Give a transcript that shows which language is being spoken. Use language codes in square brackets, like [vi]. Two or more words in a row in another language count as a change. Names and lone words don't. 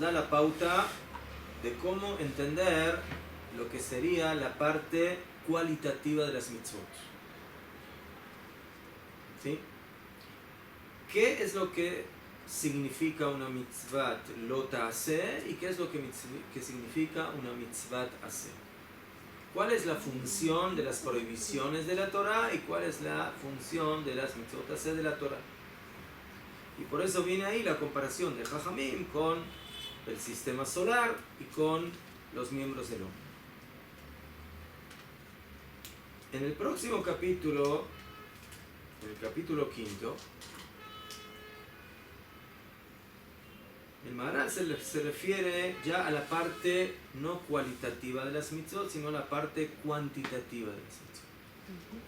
[es] da la pauta de cómo entender lo que sería la parte cualitativa de las mitzvot. ¿Sí? ¿Qué es lo que significa una [he] מצווה לא תעשה [es] y qué es lo que significa una [he] מצווה עשה? [es] ¿Cuál es la función de las prohibiciones de la Torah y cuál es la función de las [he] מצוות עשה [es] de la Torah? Y por eso viene ahí la comparación de Jajamim con el sistema solar y con los miembros del hombre. En el próximo capítulo, en el capítulo 5, el Maharal se refiere ya a la parte no cualitativa de las mitzvot, sino a la parte cuantitativa de las mitzvot.